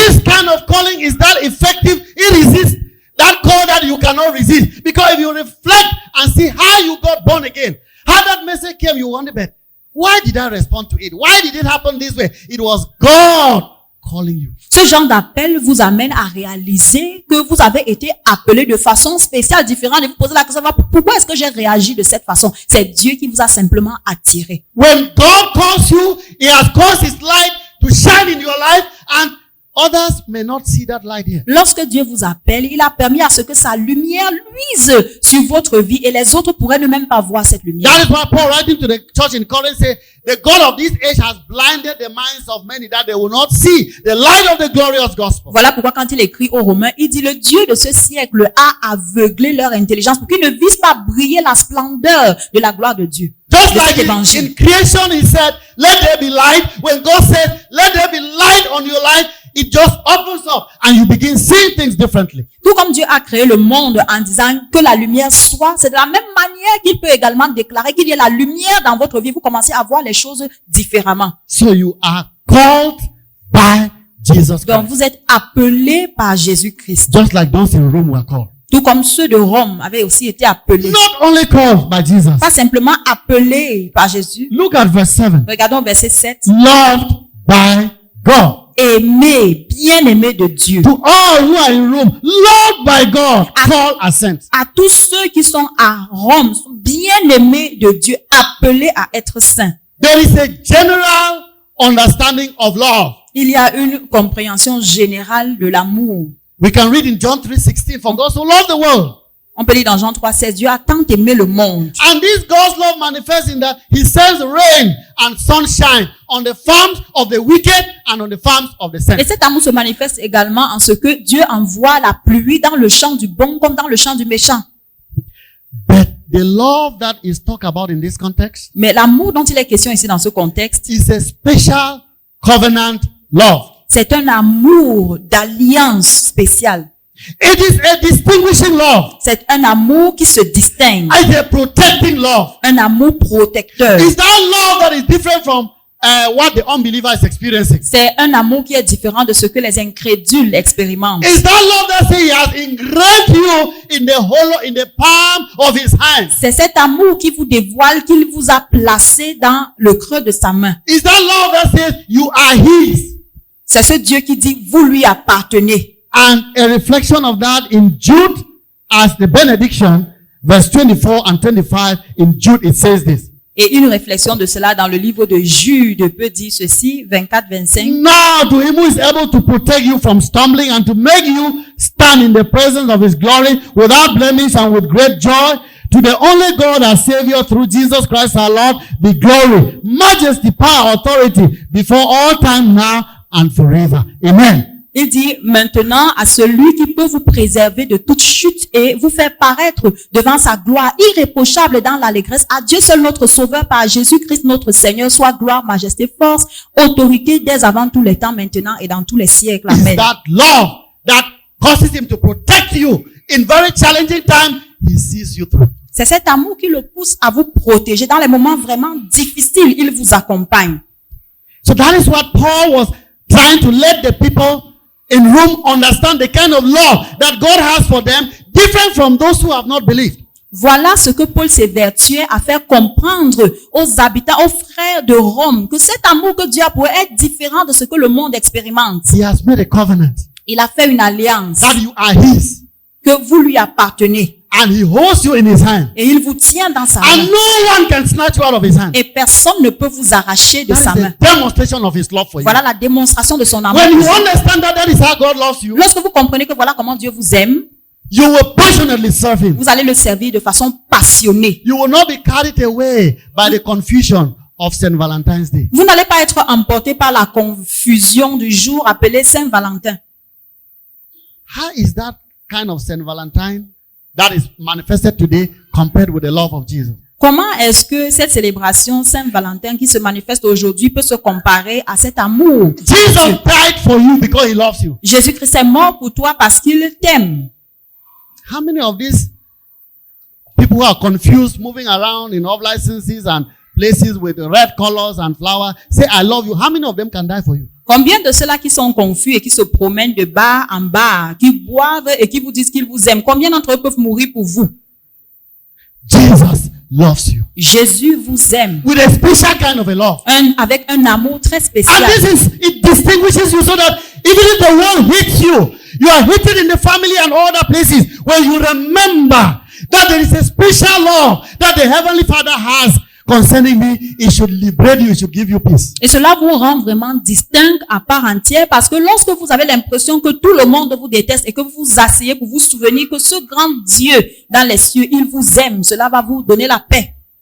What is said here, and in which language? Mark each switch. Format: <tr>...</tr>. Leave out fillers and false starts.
<en>This kind of calling is that effective, irresistible. That call that you cannot resist. Because if you reflect and see how you got born again, how that message came, you wonder, but why did I respond to it? Why did it happen this way? It was God calling you.</en> <fr>Ce genre d'appel vous amène à réaliser que vous avez été appelé de façon spéciale, différente, et vous posez la question, pourquoi est-ce que j'ai réagi de cette façon? C'est Dieu qui vous a simplement attiré.</fr> <en>When God calls you, He has caused His light to shine in your life, and others may not see that light here.</en> <fr>Lorsque Dieu vous appelle, il a permis à ce que sa lumière luise sur votre vie et les autres pourraient ne même pas voir cette lumière.</fr> <en>That is why Paul writing to the church in Corinth says, the God of this age has blinded the minds of many that they will not see the light of the glorious gospel.</en> <fr>Voilà pourquoi quand il écrit aux Romains, il dit le Dieu de ce siècle a aveuglé leur intelligence pour qu'ils ne visent pas briller la splendeur de la gloire de Dieu.</fr> <en>Just</en> <fr>De</fr> <en>like</en> <fr>cet évangile.</fr> <en>in creation, He said, let there be light. When God said, let there be light on your life, it just opens up and you begin seeing things differently.</en> <fr>Tout comme Dieu a créé le monde en disant que la lumière soit, c'est de la même manière qu'il peut également déclarer qu'il y a la lumière dans votre vie. Vous commencez à voir les choses différemment.</fr> <en>So you are called by Jesus</en> <fr>Donc</fr> <en>Christ.</en> <fr>vous êtes appelés par Jésus-Christ.</fr> <en>Just like those in Rome were called.</en> <fr>Tout comme ceux de Rome avaient aussi été appelés.</fr> <en>Not only called by Jesus.</en> <fr>Pas simplement appelés par Jésus.</fr> <en>Look at verse 7.</en> <fr>Regardons verset 7.</fr> <en>Loved by God.</en> <fr>Aimés, bien-aimés de Dieu.</fr> <en>To all who are in Rome, loved by God, called as saints.</en> <fr>À tous ceux qui sont à Rome, sont bien-aimés de Dieu, appelés à être saints.</fr> <en>There is a general understanding of love.</en> <fr>Il y a une compréhension générale de l'amour.</fr> <en>We can read in John 3:16, for God so loved the world.</en> <fr>On peut lire dans Jean 3,16, Dieu a tant aimé le monde.</fr> <en>And this God's love manifests in that He sends rain and sunshine on the farms of the wicked and on the farms of the</en> <fr>Et</fr> <en>saints.</en> <fr>cet amour se manifeste également en ce que Dieu envoie la pluie dans le champ du bon comme dans le champ du méchant.</fr> <en>But the love that is talked about in this context</en> <fr>Mais l'amour dont il est question ici dans ce contexte,</fr> <en>is a special covenant love.</en> <fr>c'est un amour d'alliance spéciale.</fr> <en>It is a distinguishing love.</en> <fr>C'est un amour qui se distingue.</fr> <en>It's a protecting love.</en> <fr>Un amour protecteur.</fr> <en>It's that love that is different from what the unbeliever is experiencing.</en> <fr>C'est un amour qui est différent de ce que les incrédules expérimentent.</fr> <en>It's that love that says He has engraved you in the palm of His hand.</en> <fr>C'est cet amour qui vous dévoile qu'il vous a placé dans le creux de sa main.</fr> <en>It's that love that says you are His.</en> <fr>C'est ce Dieu qui dit, vous lui appartenez.</fr> <en>And a reflection of that in Jude as the benediction, verse 24 and 25 in Jude, it says this.</en> <fr>Et une réflexion de cela dans le livre de Jude peut dire ceci, 24-25.</fr> <en>Now to Him who is able to protect you from stumbling and to make you stand in the presence of His glory without blemish and with great joy, To the only God our Savior through Jesus Christ our Lord be glory, majesty, power, authority before all time now and forever. Amen.</en> <fr>Il dit maintenant à celui qui peut vous préserver de toute chute et vous faire paraître devant sa gloire irréprochable dans l'allégresse. À Dieu seul notre Sauveur par Jésus-Christ notre Seigneur, soit gloire, majesté, force, autorité dès avant tous les temps, maintenant et dans tous les siècles.</fr> <en>It's</en> <fr>Amen.</fr> <en>that love that causes him to protect you in very challenging time. He sees you through.</en> <fr>C'est cet amour qui le pousse à vous protéger dans les moments vraiment difficiles. Il vous accompagne.</fr> <en>So that is what Paul was trying to let the people in Rome understand, the kind of love that God has for them, different from those who have not believed.</en> <fr>Voilà ce que Paul s'évertuait à faire comprendre aux habitants, aux frères de Rome, que cet amour que Dieu a pour eux est différent de ce que le monde expérimente.</fr> <en>He has made a covenant</en> <fr>Il a fait une alliance,</fr> <en>that you are his,</en> <fr>que vous lui appartenez.</fr> <en>and he holds you in his hand,</en> <fr>Et il vous tient dans sa</fr> <en>and</en> <fr>main.</fr> <en>no one can snatch you out of his hand.</en> <fr>Et personne ne peut vous arracher de</fr> <en>That</en> <fr>sa</fr> <en>is</en> <fr>main.</fr> <en>a demonstration of his love for you.</en> <fr>Voilà la démonstration de son amour.</fr> <en>When you understand that that is how God loves you,</en> <fr>Lorsque vous comprenez que voilà comment Dieu vous aime,</fr> <en>you will passionately serve him.</en> <fr>vous allez le servir de façon passionnée.</fr> <en>You will not be carried away by the confusion of St. Valentine's Day.</en> <fr>Vous n'allez pas être emporté par la confusion du jour appelé Saint-Valentin.</fr> <en>How is that kind of St. Valentine that is manifested today compared with the love of Jesus?</en> <fr>Comment est-ce que cette célébration Saint-Valentin qui se manifeste aujourd'hui peut se comparer à cet amour?</fr> <en>Jesus died for you because he loves you.</en> <fr>Jésus-Christ est mort pour toi parce qu'il t'aime.</fr> <en>How many of these people who are confused, moving around in off licenses and places with red colors and flowers, say, I love you. How many of them can die for you?</en> <fr>Combien de ceux-là qui sont confus et qui se promènent de bar en bar, qui boivent et qui vous disent qu'ils vous aiment, combien d'entre eux peuvent mourir pour vous?</fr> <en>Jesus loves you</en> <fr>Jésus vous aime.</fr> <en>with a special kind of a love.</en> <fr>Avec un amour très</fr> <en>And</en> <fr>spécial.</fr> <en>it distinguishes you so that even if the world hates you, you are hated in the family and other places where you remember that there is a special love that the Heavenly Father has concerning me. It should liberate you. It should give you peace.</en> <fr>Et cela vous rend vraiment distinct à part entière parce que lorsque vous avez l'impression que tout le monde vous déteste et que vous vous asseyez pour vous souvenir que ce grand Dieu dans les cieux, il vous aime, cela va vous donner la paix.</fr>